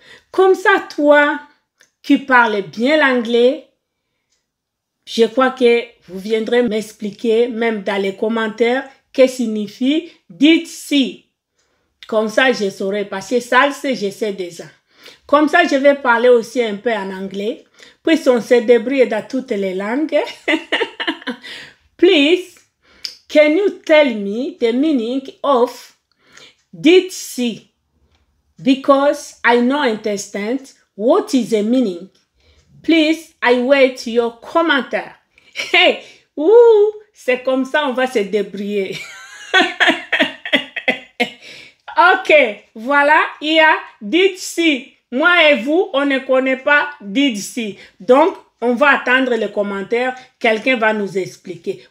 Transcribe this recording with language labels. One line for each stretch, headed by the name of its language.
French: Comme ça, toi qui parles bien l'anglais, je crois que vous viendrez m'expliquer, même dans les commentaires, qu'est-ce que signifie dites si. Comme ça, je saurai, parce que ça, je sais déjà. Comme ça, je vais parler aussi un peu en anglais. Puis, on se débrouille dans toutes les langues.
English: Please, can you tell me the meaning of did see? Because I don't understand what is the meaning. Please, I wait your commentaire.
French: Hey, ouh, c'est comme ça, on va se débrouiller. Ok, voilà, il y a did see. Moi et vous, on ne connaît pas did see. Donc, on va attendre les commentaires. Quelqu'un va nous expliquer.